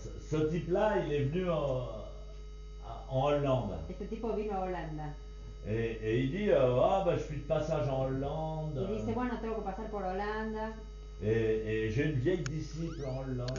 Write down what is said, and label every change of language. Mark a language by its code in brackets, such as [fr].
[fr] ce type-là, il est venu en Hollande. [es] este tipo vino a Holanda. [fr] Et il dit, ah ben je suis de passage en Hollande. [es] Y dice, bueno, tengo que pasar por Holanda. [fr] Et j'ai une vieille disciple en Hollande.